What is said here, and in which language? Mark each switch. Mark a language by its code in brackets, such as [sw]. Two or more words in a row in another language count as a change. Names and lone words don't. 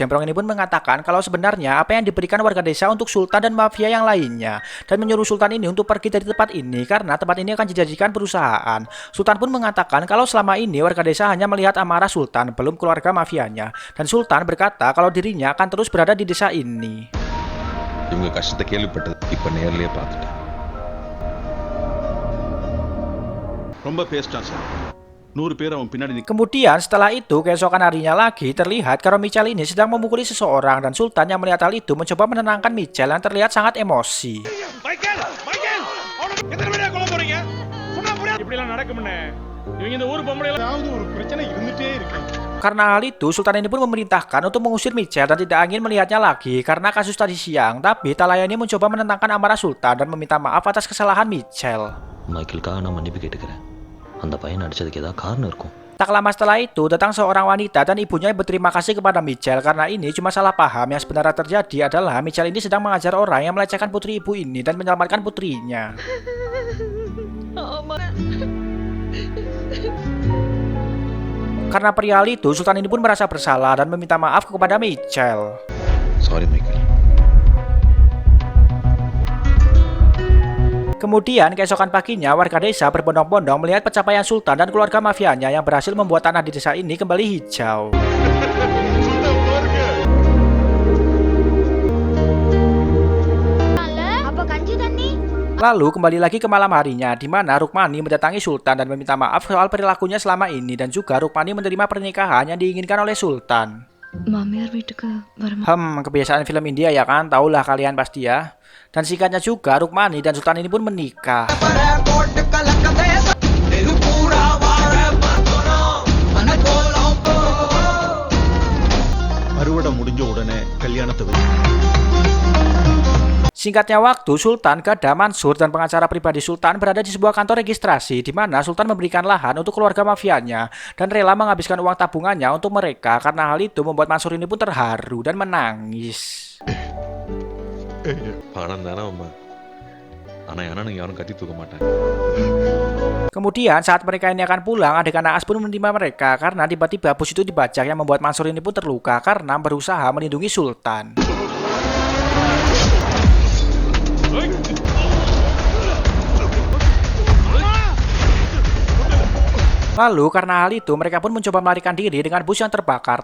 [id] Jembrong ini pun mengatakan kalau sebenarnya apa yang diberikan warga desa untuk Sultan dan mafia yang lainnya, dan menyuruh Sultan ini untuk pergi dari tempat ini karena tempat ini akan dijadikan perusahaan. Sultan pun mengatakan kalau selama ini warga desa hanya melihat amarah Sultan, belum keluarga mafianya. Dan Sultan berkata kalau dirinya akan terus berada di desa ini. [ta] இவங்க கஷ்டத்தை கேள்விப்பட்டது இப்ப நேர்லயே பார்த்துட்டேன். ரொம்ப பேஸ்டா சார். 100 பேர் அவன் பின்னாடி [id] Kemudian setelah itu keesokan harinya lagi terlihat kalau Michel ini sedang memukuli seseorang dan Sultan yang melihat hal itu mencoba menenangkan Michel yang terlihat sangat emosi. [ta] மைக்கேல் மைக்கேல் எத்தனை பேரை கொல்ல போறீங்க சொன்னா புரியாது இப்படி எல்லாம் நடக்கும்னே இவங்க இந்த ஊர் பொம்பளை ஏதாவது ஒரு பிரச்சனை இருந்துட்டே இருக்கு. [id] Karena hal itu Sultan ini pun memerintahkan untuk mengusir Michel dan tidak ingin melihatnya lagi karena kasus tadi siang. Tapi Talaya ini mencoba menenangkan amarah Sultan dan meminta maaf atas kesalahan Michel. [ta] மைக்கேலுக்காக நான் மன்னிப்பு கேட்டுக்கிறேன். அந்த பையன் அடிச்சதுக்கு ஏதாவது காரணம் இருக்கும். [id] Tak lama setelah itu datang seorang wanita dan ibunya berterima kasih kepada Michel karena ini cuma salah paham. Yang sebenarnya terjadi adalah Michel ini sedang mengajar orang yang melecehkan putri ibu ini dan menyelamatkan putrinya. Karena perihal itu Sultan ini pun merasa bersalah dan meminta maaf kepada Michel. [ta] சாரி மைக்கேல். [id] Kemudian keesokan paginya warga desa berbondong-bondong melihat pencapaian Sultan dan keluarga mafianya yang berhasil membuat tanah di desa ini kembali hijau. Lalu kembali lagi ke malam harinya di mana Rukmani mendatangi Sultan dan meminta maaf soal perilakunya selama ini dan juga Rukmani menerima pernikahan yang diinginkan oleh Sultan. [ta] மாமியார் வீட்டுக்கு வர [id] Kebiasaan film India ya kan, tahulah kalian pasti ya. Dan singkatnya juga Rukmani dan Sultan ini pun menikah. [ta] அறுவடை முடிஞ்ச உடனே கல்யாணத்தை [id] Singkatnya waktu, Sultan, Gada, Mansur, dan pengacara pribadi Sultan berada di sebuah kantor registrasi di mana Sultan memberikan lahan untuk keluarga mafianya dan rela menghabiskan uang tabungannya untuk mereka. Karena hal itu membuat Mansur ini pun terharu dan menangis. [ta] பணம் தானே அம்மா. ஆனா யாரும் யாரும் கட்டி தூக்க மாட்டாங்க. [id] Kemudian saat mereka ini akan pulang, adegan Naas pun menerima mereka karena tiba-tiba bus itu dibajak yang membuat Mansur ini pun terluka karena berusaha melindungi Sultan. Lalu karena hal itu mereka pun mencoba melarikan diri dengan bus yang terbakar.